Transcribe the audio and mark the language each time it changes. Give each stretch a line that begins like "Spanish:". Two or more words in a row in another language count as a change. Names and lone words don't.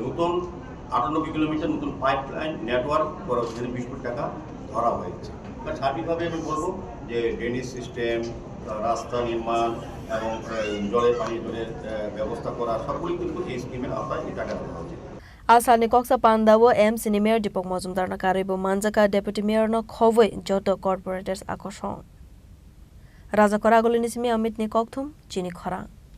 Bangla: নতুন 98 কিলোমিটার নতুন
English: pipe line
Bangla: নেটওয়ার্ক করা হচ্ছে, 20 কোটি টাকা ধরা হয়েছে। সার্বিকভাবে আমি বলবো যে
English: drainage system,
Bangla: রাস্তা নির্মাণ এবং পানীয় জলের ব্যবস্থা করা সবগুলি কিন্তু এই স্কিমের আওতায় এই টাকা দেওয়া হচ্ছে।
Kok Borok: Asani koksa pandawo MC ni Mayor Deepak Majumdar na karibo manjaka
English: Deputy Mayor
Kok Borok: no khowoi joto corporators akoshon. Raja Koragoli nismi Amit ni kokthum chini khora.